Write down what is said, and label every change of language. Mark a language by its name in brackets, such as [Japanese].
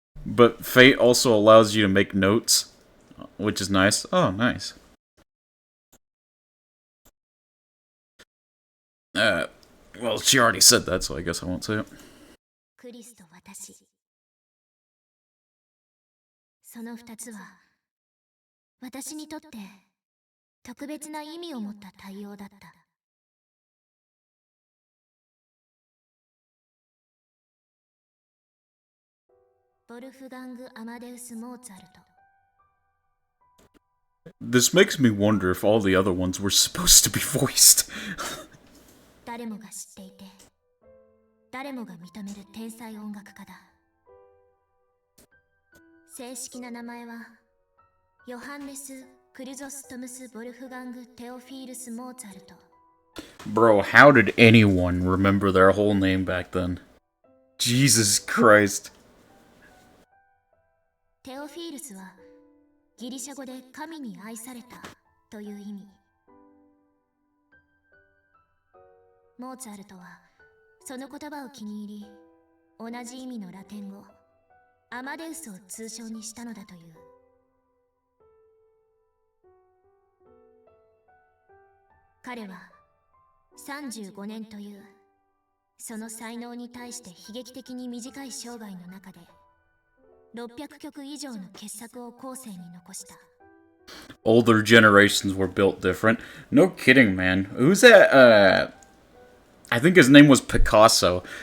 [English] But Fate also allows you to make notes, which is nice. Oh, nice. Well, she already said that, so I guess I won't say it. [Japanese] クリスと私。その二つは、私にとって特別な意味を持った対応だった。ボルフガング・アマデウス・モーツァルト。 [English] This makes me wonder if all the other ones were supposed to be voiced. [Japanese] 誰もが知っていて、誰もが認める天才音楽家だ。正式な名前は、ヨハンネス・クルゾストムス・ボルフガング・テオフィールス・モーツァルト。 [English] Bro, how did anyone remember their whole name back then? Jesus Christ. [Japanese] テオフィールスはギリシャ語で神に愛されたという意味。モーツァルトはその言葉を気に入り、同じ意味のラテン語アマデウスを通称にしたのだという。彼は35年というその才能に対して悲劇的に短い生涯の中で600曲以上の傑作を後世に残した。 [English] Older generations were built different. No kidding, man. Who's that? I think his name was Picasso.